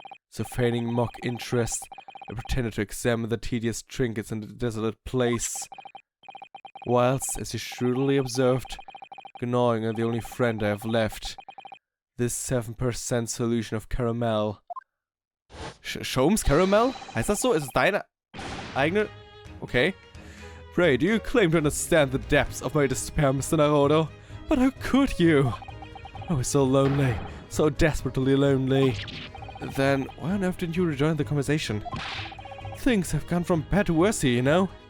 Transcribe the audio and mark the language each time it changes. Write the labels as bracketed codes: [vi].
[en] So feigning mock interest, I pretended to examine the tedious trinkets in the desolate place. Whilst, as you shrewdly observed, gnawing on the only friend I have left, this 7% solution of caramel. Sholmes Caramel? [de] Heißt das so? Ist es deine eigene? Okay. [en] Pray, do you claim to understand the depths of my despair, Mr. Naruto? But how could you? I was so lonely, so desperately lonely. Then, why on earth didn't you rejoin the conversation? Things have gone from bad to worse here, you know?